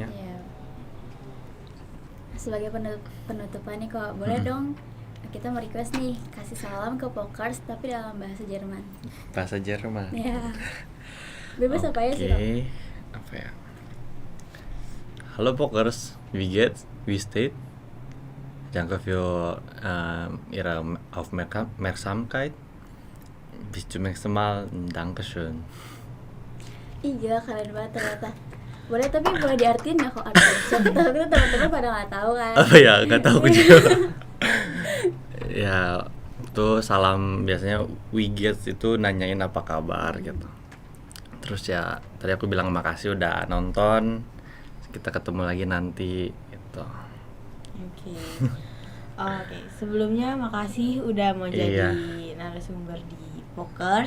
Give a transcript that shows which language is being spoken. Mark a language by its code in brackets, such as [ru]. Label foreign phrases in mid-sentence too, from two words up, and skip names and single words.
[id] Iya. Sebagai penutupan nih kok, boleh dong kita mau request nih kasih salam ke Pokers tapi dalam bahasa Jerman. Bahasa Jerman. Ya. Bebas apa ya sih kok? Oke, apa ya? Halo Pokers, [de] wie geht's? Wie steht? Danke für Ihre Aufmerksamkeit. Bis zum nächsten Mal. Dankeschön. [id] Ih gila keren banget ternyata. Tapi boleh diartiin ya kok artinya. Siapa tahu kita teman-teman pada nggak tahu kan. Apa ya? Nggak tahu juga. Ya, itu salam biasanya [en] we get [id] itu nanyain apa kabar gitu. Terus ya tadi aku bilang makasih udah nonton. Kita ketemu lagi nanti gitu. Oke, sebelumnya makasih udah mau jadi Iya. narasumber di Pokers.